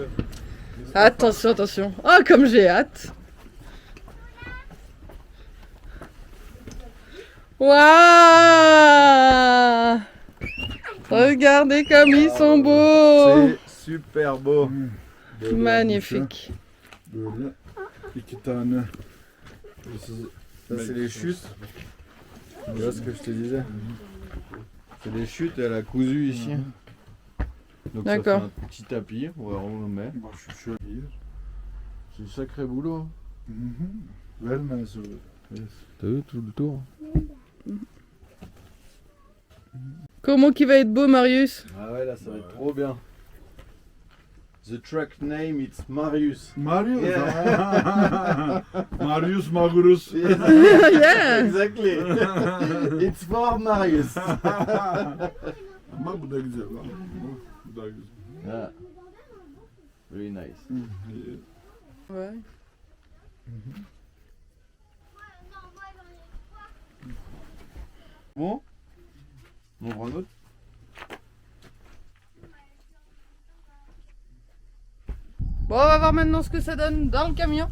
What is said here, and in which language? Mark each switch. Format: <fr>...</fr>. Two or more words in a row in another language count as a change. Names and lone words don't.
<fr>Attention, attention. Oh, comme j'ai hâte. Waouh! Regardez comme ils sont beaux. C'est super beau. Magnifique.</fr> <tr>Böyle iki tane.</tr> <fr>Ça c'est les chutes. Tu vois ce que je te disais? C'est les chutes et elle a cousu ici. Donc ça fait D'accord. un petit tapis, on le met.</fr> <tr>Şu şöyle.</tr> <fr>C'est un sacré boulot.</fr> <tr>Vermez o.</tr> <fr>T'as vu tout le tour? Comment qu'il va être beau, Marius? Ah ouais, là ça va être trop bien.</fr> <en>The track name it's Marius. Marius. Yeah. Marius Magurus. Yeah. Exactly. It's for Marius.</en> <tr>Ama bu da güzel lan. Bu da güzel.</tr> <en>Yeah. Very nice.</en> <fr>Ouais. Bon, on prend un autre. Bon, on va voir maintenant ce que ça donne dans le camion.</fr>